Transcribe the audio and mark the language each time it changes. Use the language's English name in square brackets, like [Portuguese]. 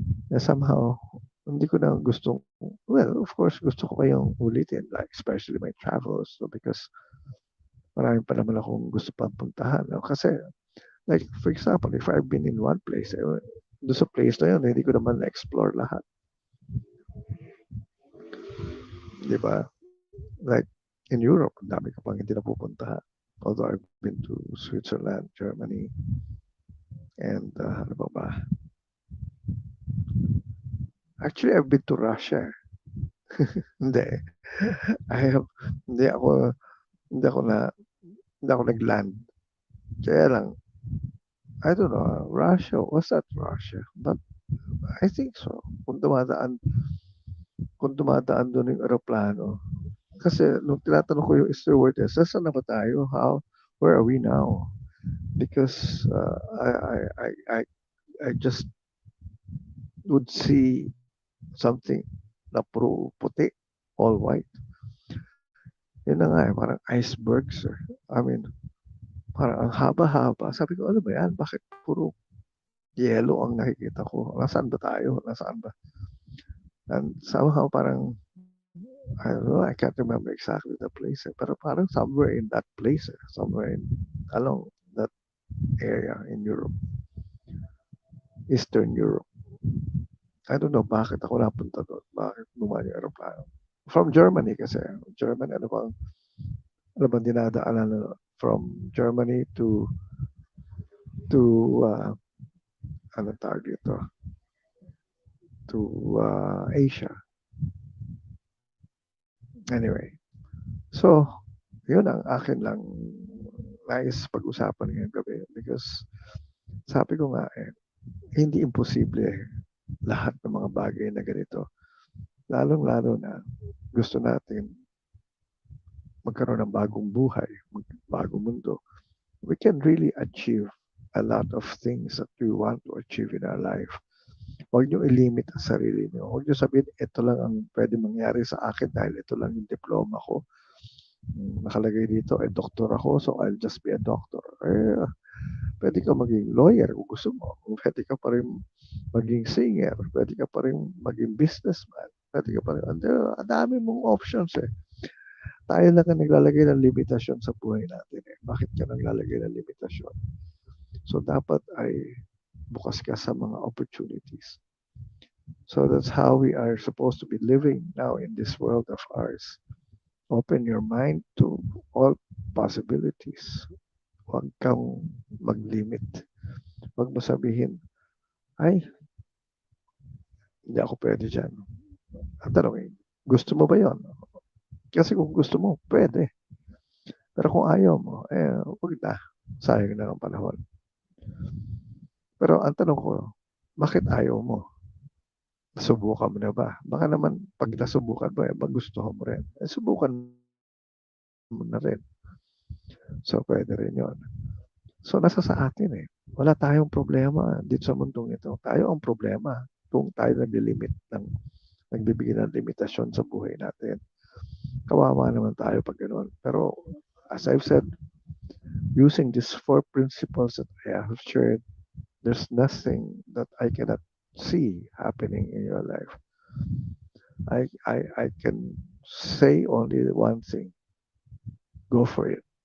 [Filipino] Na somehow, hindi ko na gustong, [English] well, of course, [Filipino] gusto ko kayong ulitin, [English] like especially my travels, so because [Filipino] marami pa naman akong gusto pang puntahan. No? Kasi, [English] like, for example, if I've been in one place, [Filipino] doon sa place na yun, hindi ko naman na-explore lahat. Di ba? Like, in Europe, ang dami ko pang hindi napupuntahan. [English] Although I've been to Switzerland, Germany, and [Filipino] ano ba ba? [English] Actually, I've been to Russia. [Filipino] Hindi. [English] I have, [Filipino] hindi ako, hindi ako na, hindi ako nag-land. [English] Kaya lang, I don't know, Russia, was that Russia? But I think so. [Filipino] Kung dumadaan doon yung aeroplano. Kasi nung tinatanong ko yung stewardess, saan na ba tayo? [English] Where are we now? Because I just would see something [Filipino] na puro puti. [English] all white. [Filipino] Yun na nga eh, parang icebergs. [English] I mean, [Filipino] parang ang haba-haba. Sabi ko, ano ba yan? Bakit puro yellow ang nakikita ko? Nasaan ba tayo? Nasaan ba? [English] And somehow parang, I don't know, I can't remember exactly the place. [Filipino] Pero parang [English] somewhere in that place. Somewhere in, along that area in Europe. Eastern Europe. I don't know [Filipino] bakit ako napunta doon. Bakit bumalik yung aeroplano. [English] From Germany [Filipino] kasi. Germany, ano bang dinadaanan na from Germany to ano tawag dito? [English] To Asia. Anyway. [Filipino] So, yun ang akin lang nais pag-usapan ngayong gabi [English] because [Filipino] sabi ko nga hindi imposible lahat ng mga bagay na ganito. Lalong-lalo na gusto natin magkaroon ng bagong buhay, bagong mundo. [English] We can really achieve a lot of things that we want to achieve in our life. [Filipino] Huwag niyo i-limit ang sarili niyo. Huwag niyo sabihin, ito lang ang pwede mangyari sa akin dahil ito lang yung diploma ko. Nakalagay dito, doktor ako, [English] so I'll just be a doctor. [Filipino] Pwede ka maging lawyer kung gusto mo. Pwede ka pa rin maging singer. Pwede ka pa rin maging businessman. Pwede ka pa rin. Ang dami mong options eh. Tayo lang ang naglalagay ng limitasyon sa buhay natin eh. Bakit ka naglalagay ng limitasyon? So dapat ay bukas ka sa mga opportunities. [English] So that's how we are supposed to be living now in this world of ours. Open your mind to all possibilities. [Filipino] Huwag kang mag-limit. Huwag mo sabihin, ay, hindi ako pwede dyan. Ang tanong, gusto mo ba yon? Kasi kung gusto mo, pwede. Pero kung ayaw mo, huwag na. Sayang na ang panahon. Pero ang tanong ko, bakit ayaw mo? Nasubukan mo na ba? Baka naman, pag nasubukan mo, magustuhan mo rin. Subukan mo na rin. So, pwede rin yon. So, nasa sa atin eh. Wala tayong problema dito sa mundong ito. Tayo ang problema kung tayo nagbibigay ng limitasyon sa buhay natin. Kawawa naman tayo pag ganoon. Pero, [English] as I've said, using these 4 principles that I have shared, there's nothing that I cannot see happening in your life. I can say only one thing. Go for it.